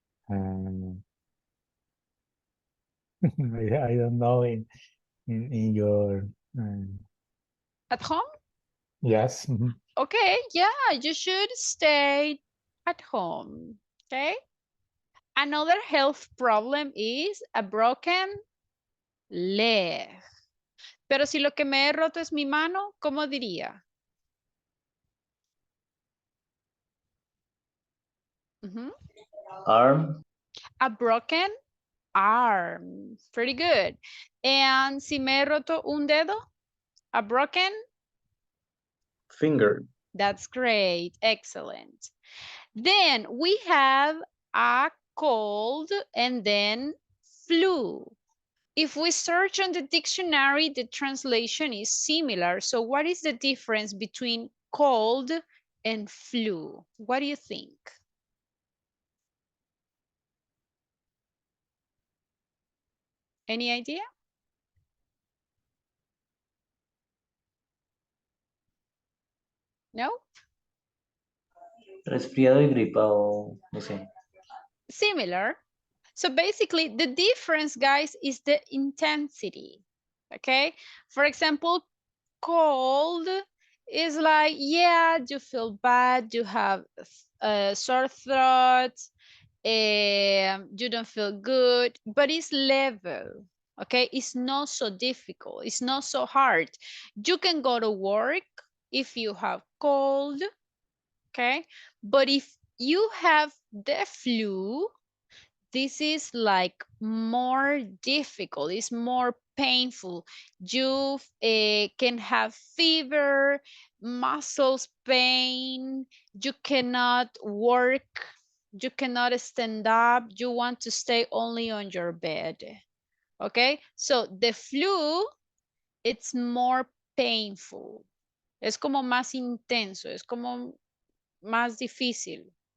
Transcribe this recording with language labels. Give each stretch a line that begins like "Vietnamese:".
English: Um, I don't know in your At home? yes. Mhm. Okay, yeah, you should stay at home. Okay. Another health problem is a broken leg.
Spanish: Pero si lo que me he roto es mi mano, ¿cómo diría? Ujú.
English: Arm. A broken arm. Pretty good.
Spanish: And si me he roto un dedo,
English: a broken, Finger. that's great. Excellent. Then we have a cold and then flu. If we search on the dictionary, the translation is similar. So what is the difference between cold and flu? What do you think? Any idea? No?
Spanish: Resfriado y gripa o no sé.
English: Similar. So basically the difference, guys, is the intensity. Okay? For example, cold is like, yeah, you feel bad, you have a sore throat, you don't feel good, but it's level. Okay, it's not so difficult, it's not so hard. You can go to work if you have cold, okay, but if you have the flu, this is like more difficult, it's more painful. You can have fever, muscles pain, you cannot work, you cannot stand up, you want to stay only on your bed. Okay, so the flu, it's more painful,
Spanish: es como más intenso, es como más difícil.